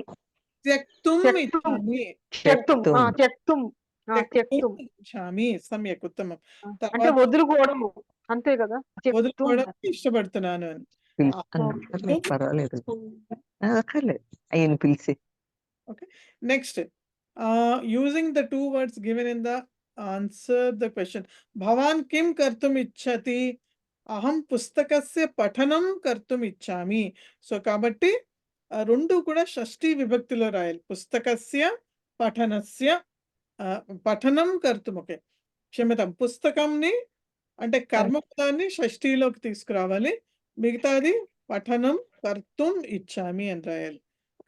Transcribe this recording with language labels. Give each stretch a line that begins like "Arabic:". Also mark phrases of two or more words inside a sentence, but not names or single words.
Sanskrit: త్యక్తుం త్యక్తుం. ఇచ్చామి. త్యక్తుం త్యక్తుం త్యక్తుం ఇచ్చామి. సమ్యక్. ఉత్తమం.
Telugu: అంటే తర్వాత వదులుకోవడము అంతే కదా. వదులుకోవడానికి ఇష్టపడుతున్నాను అని. పర్వాలేదు, అక్కర్లేదు, ఆయన పిలిచి. Okay.
English: Next, using the two words given in the answer the question.
Sanskrit: भवान् किं कर्तुम् इच्छति? अहं पुस्तकस्य पठनं कर्तुम् इच्छामि.
Telugu: So kabatti రెండు కూడా షష్ఠీ విభక్తిలో రాయాలి.
Sanskrit: పుస్తకస్య పఠనస్య పఠనం కర్తుం.
Telugu: ఓకే, క్షమ్యతాం. పుస్తకంని అంటే కర్మపదాన్ని షష్ఠీలోకి తీసుకురావాలి. మిగతాది
Sanskrit: పఠనం కర్తుం ఇచ్చామి
Telugu: అని రాయాలి. ఓకే.